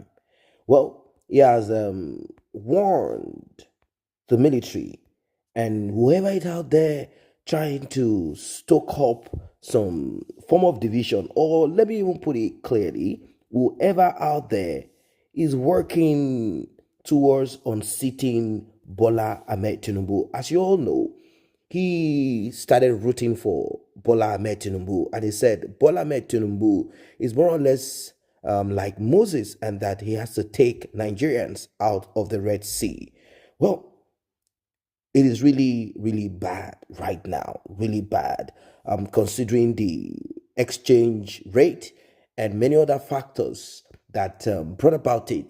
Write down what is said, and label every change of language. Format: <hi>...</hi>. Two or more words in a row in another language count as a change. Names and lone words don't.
<en>Well, he has warned the military and whoever is out there trying to stoke up some form of division, or let me even put it clearly, whoever out there is working towards unseating Bola Ahmed Tinubu. As you all know, he started rooting for Bola Ahmed Tinubu, and he said Bola Ahmed Tinubu is more or less like Moses, and that he has to take Nigerians out of the Red Sea. Well, it is really, really bad right now, really bad, considering the exchange rate and many other factors that brought about it.</en>